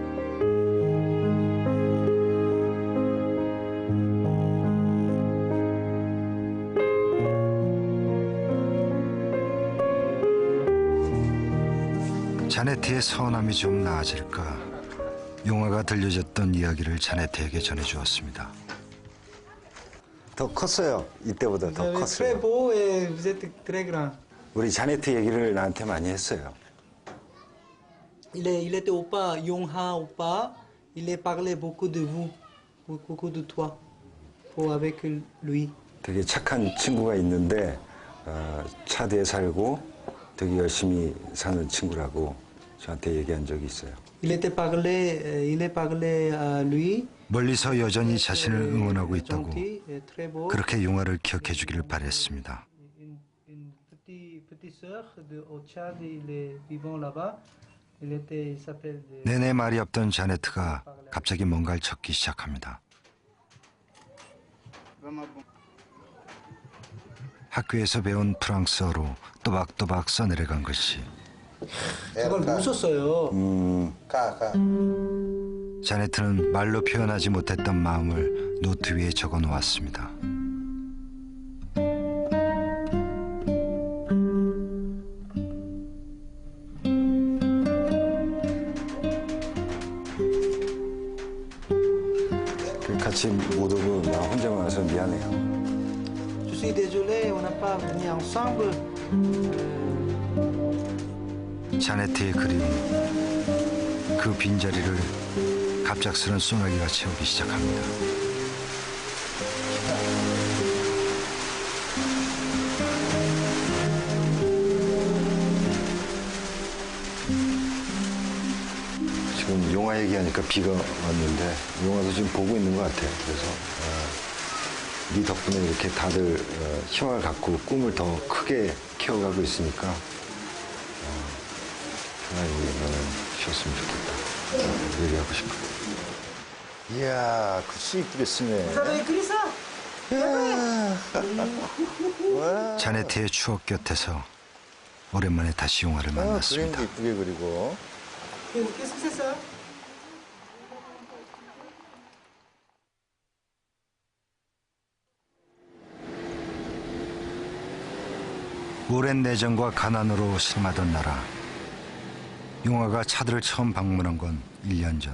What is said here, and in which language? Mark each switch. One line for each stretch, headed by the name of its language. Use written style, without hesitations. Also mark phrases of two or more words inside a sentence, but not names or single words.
Korean: 자네트의 서운함이 좀 나아질까 용화가 들려줬던 이야기를 자네트에게 전해주었습니다. 더 컸어요. 이때보다
French: Vous
Korean: 더
French: avez très
Korean: 컸어요.
French: beau et vous êtes très grand.
Korean: 우리 자네트 얘기를 나한테 많이 했어요.
French: Il était oppa, Yongha oppa. Il a parlé beaucoup de vous, beaucoup de toi, avec lui.
Korean: 되게 착한 친구가 있는데 차대에 살고 되게 열심히 사는 친구라고 저한테 얘기한 적이 있어요.
French: Il a parlé à lui.
Korean: 멀리서 여전히 자신을 응원하고 있다고,
French: Gentil, très beau.
Korean: 그렇게 용화를 기억해 주기를 바랬습니다.
French: Une petite sœur au Tchad, il est vivant là-bas. Il s'appelle.
Korean: 내내 말이 없던 자네트가 갑자기 뭔가를 적기 시작합니다. 학교에서 배운 프랑스어로 또박또박 써내려간 글씨. 그걸 못 썼어요. 자네트는 말로 표현하지 못했던 마음을 노트 위에 적어 놓았습니다. 같이 못 오고 나 혼자만 와서 미안해요.
French: Je suis désolé, on n'a pas venu ensemble.
Korean: 자네트의 그리움, 그 빈자리를 갑작스런 소나기가 채우기 시작합니다. 지금 용화 얘기하니까 비가 왔는데 용화도 지금 보고 있는 것 같아요. 그래서 네 덕분에 이렇게 다들 희망을 갖고 꿈을 더 크게 키워가고 있으니까 편하게 너는 쉬었으면 좋겠다. 그 얘기하고 싶어요. 이야, 글씨 이쁘게 쓰네.
French: Vous avez écrit ça?
Korean: 자네트의 추억 곁에서 오랜만에 다시 용화를 만났습니다. 그림도 이쁘게 그리고.
French: Qu'est-ce que c'est ça?
Korean: 오랜 내전과 가난으로 심하던 나라. 용화가 차들을 처음 방문한 건 1년 전.